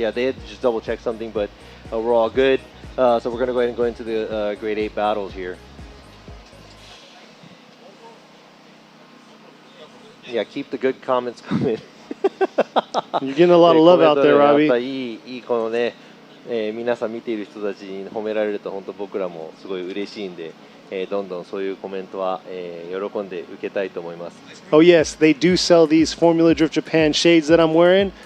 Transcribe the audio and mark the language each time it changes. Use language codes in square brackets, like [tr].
[en] Yeah, they just double check something, but we're all good. So we're going to go ahead and go into the grade 8 battles here. Yeah, keep the good comments coming. You're getting a lot of love out there, Robbie. [ja] いいこのね。皆さん見ている人たちに褒められると本当僕らもすごい嬉しいんで、どんどんそういうコメントは、喜んで受けたいと思います。 [en] Oh yes, they do sell these Formula Drift Japan shades that I'm wearing.